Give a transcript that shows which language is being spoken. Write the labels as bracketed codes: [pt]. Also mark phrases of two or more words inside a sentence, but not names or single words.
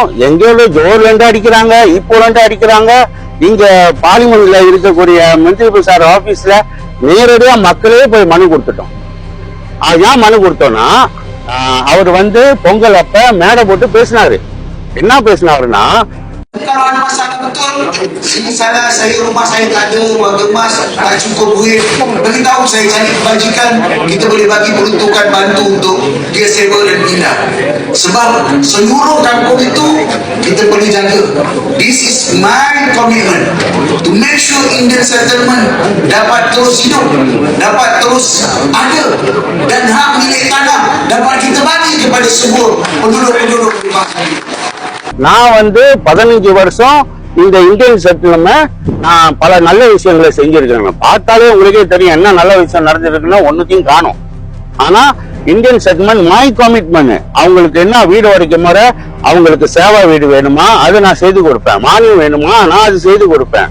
[ta] எங்கேயோ ஜோர்ல அடிக்கிறாங்க, இப்போ அடிக்கிறாங்க. இங்க பார்லிமெண்ட்ல இருக்கக்கூடிய மந்திரி சார் ஆபீஸ்ல நேரடியா மக்களே போய் மனு கொடுத்துட்டோம். ஏன் மனு கொடுத்தோம்னா அவர் பொங்கல் அப்ப மேடை போட்டு பேசினாரு. என்ன பேசினாருன்னா, [ms] kalau ada masalah betul, ini saya rumah saya tak ada, warga emas tak cukup duit, beritahu saya cari kebajikan, kita boleh bagi peruntukan bantu untuk dia sewa dan bina. Sebab seluruh kampung itu kita perlu jaga. [en] This is my commitment to make sure Indian settlement [ms] dapat terus hidup, dapat terus ada, dan hak milik tanah dapat kita bagi kepada semua penduduk-penduduk rumah saya. [ta] நான் 15 வருஷம் இந்த இந்தியன் செட்டில்மெண்ட் நான் பல நல்ல விஷயங்களை செஞ்சிருக்கேன். பார்த்தாலே உங்களுக்கே தெரியும் என்ன நல்ல விஷயம் நடந்திருக்குன்னா ஒன்னுத்தையும் காணும். ஆனா இந்தியன் செட்டில்மெண்ட் [en] my commitment. [ta] அவங்களுக்கு என்ன வீடு வரைக்கும் முறை அவங்களுக்கு சேவா வீடு வேணுமா அது நான் செய்து கொடுப்பேன், மானியம் வேணுமா நான் அது செய்து கொடுப்பேன்.